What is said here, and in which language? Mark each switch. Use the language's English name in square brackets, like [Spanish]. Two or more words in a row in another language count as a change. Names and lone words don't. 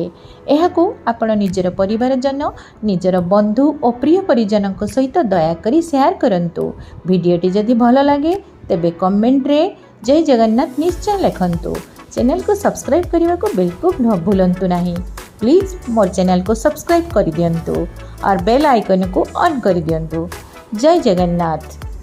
[Odia] ଏହାକୁ ଆପଣ ନିଜର ପରିବାରଜନ, ନିଜର ବନ୍ଧୁ ଓ ପ୍ରିୟ ପରିଜନଙ୍କ ସହିତ ଦୟାକରି ସେୟାର କରନ୍ତୁ। ଭିଡ଼ିଓଟି ଯଦି ଭଲ ଲାଗେ ତେବେ କମେଣ୍ଟରେ ଜୟ ଜଗନ୍ନାଥ ନିଶ୍ଚୟ ଲେଖନ୍ତୁ। ଚ୍ୟାନେଲକୁ ସବସ୍କ୍ରାଇବ୍ କରିବାକୁ ବିଲକୁଲ ଭୁଲନ୍ତୁ ନାହିଁ। ପ୍ଲିଜ୍ ମୋର ଚ୍ୟାନେଲକୁ ସବସ୍କ୍ରାଇବ୍ କରିଦିଅନ୍ତୁ [Hindi] और बेल आइकन को ऑन कर दियंतु। [Odia] जय जगन्नाथ।